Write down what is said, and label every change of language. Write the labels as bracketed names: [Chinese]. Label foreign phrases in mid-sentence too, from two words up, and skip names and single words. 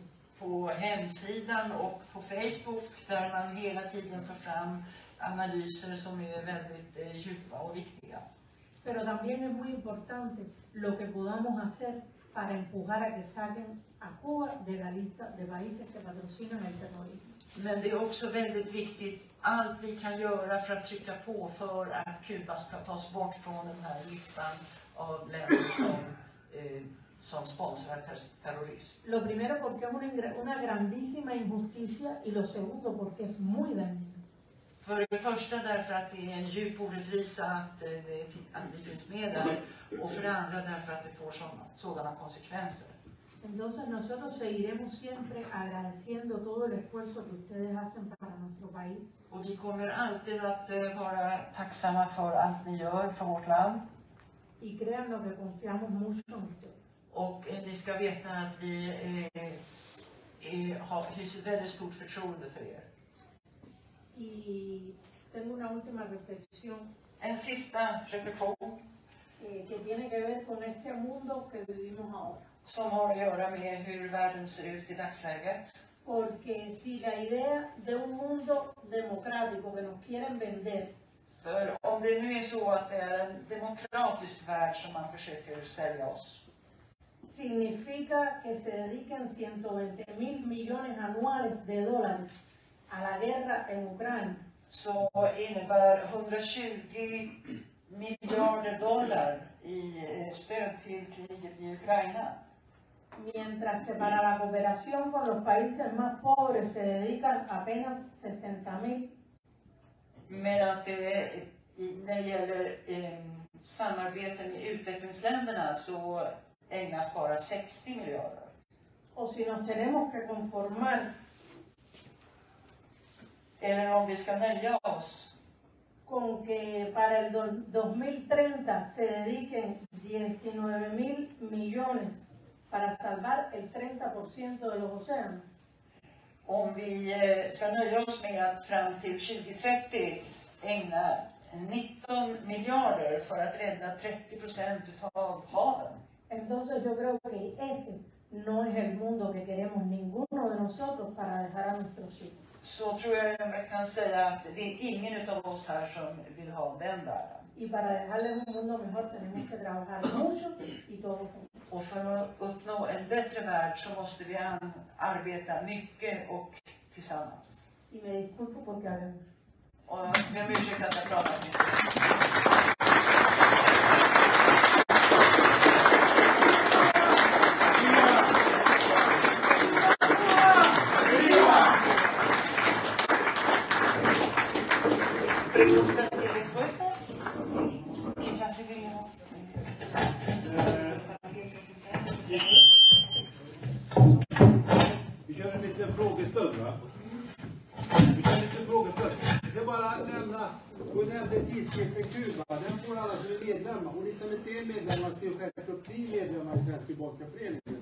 [Swedish] På hemsidan och på Facebook, där man hela tiden får fram analyser som är väldigt djupa och viktiga. [Spanish] Pero también es muy importante lo que podamos hacer para empujar a que saquen a Cuba de la lista de países que patrocinan el terrorismo. [Swedish] Men det är också väldigt viktigt allt vi kan göra för att trycka på för att Kuba ska tas bort från den här listan av länder som sponsrar terrorism. [Spanish] Lo primero porque es una grandísima injusticia y lo segundo porque es muy dañino. [Swedish] För det första därför att det är en djup orättvisa att vi finns med där, och för det andra därför att det får sådana konsekvenser. [Spanish] Entonces nosotros seguiremos siempre agradeciendo todo el esfuerzo que ustedes hacen para nuestro país. [Swedish] Och vi kommer alltid att vara tacksamma för allt ni gör för vårt land. [Spanish] Y crean lo que confiamos mucho en ustedes. [Swedish] Och ni ska veta att vi hyser väldigt stort förtroende för er. [Spanish] Y tengo una última reflexión. [Swedish] En sista reflektion. [Spanish] Que tiene que ver con este mundo que vivimos ahora. [Swedish] Som har att göra med hur världen ser ut i dagsläget. [Spanish] Porque si la idea de un mundo democrático que nos quieren vender. [Swedish] För om det nu är så att det är en demokratisk värld som man försöker sälja oss. [Spanish] Significa que se dedican 120.000 millones anuales de dólares a la guerra en Ucrania. [Swedish] Så innebär 120 miljarder dollar i stöd till kriget i Ukraina. [Spanish] Mientras que para la cooperación con los países más pobres se dedican apenas 60.000. [Swedish] Medan det när det gäller samarbete med utvecklingsländerna så ägnas bara 60 miljarder. [Spanish] Och si nos tenemos que conformar, [Swedish] eller om vi ska nöja oss [Spanish] con que para el 2030 se dediquen 19.000 millones para salvar el 30% de los océanos. [Swedish] Om vi ska nöja oss med att fram till 2030 ägna 19 miljarder för att rädda 30% av haven. [Spanish] Entonces yo creo que ese no es el mundo que queremos ninguno de nosotros para dejar a nuestros hijos. [Swedish] Så tror jag kan säga att det är ingen av oss här som vill ha den världen. [Spanish] Y para dejarles un mundo mejor tenemos que trabajar mucho y todos juntos. [Swedish] Och för att uppnå en bättre värld så måste vi arbeta mycket och tillsammans. [Spanish] Y me disculpo porque hablé mucho. [Swedish] Och jag ber om ursäkt att jag pratar mycket. [Spanish] Preguntas y respuestas. Sí. Quizás deberíamos. [Swedish] Vi kör en liten frågestund, va? Vi kör en liten frågestund. Jag ska bara nämna, hon nämnde tidskriften Kuba. Den får alla som är medlemmar. Och ni som inte är medlemmar ska ju självklart bli medlemmar i Svenska Kubanska föreningen.